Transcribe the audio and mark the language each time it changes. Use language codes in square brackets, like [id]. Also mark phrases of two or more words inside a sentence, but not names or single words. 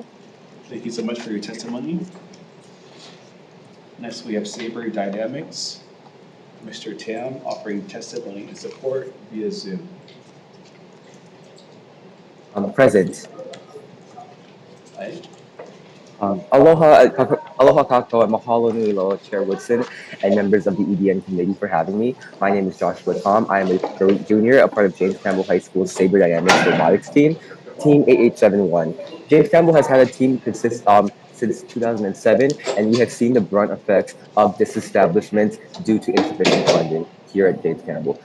[en] Thank you so much for your testimony. Next, we have Sabre Dynamics. Mr. Tam offering testimony in support via Zoom. Present. Aye. [haw] Aloha kako and mahalo nui loa, [en] Chair Woodson, and members of the EDN committee for having me. My name is Joshua Tom. I am a junior, a part of James Campbell High School's Sabre Dynamics robotics team, Team 8871. James Campbell has had a team since 2007, and we have seen the brunt effects of disestablishment due to insufficient funding here at James Campbell.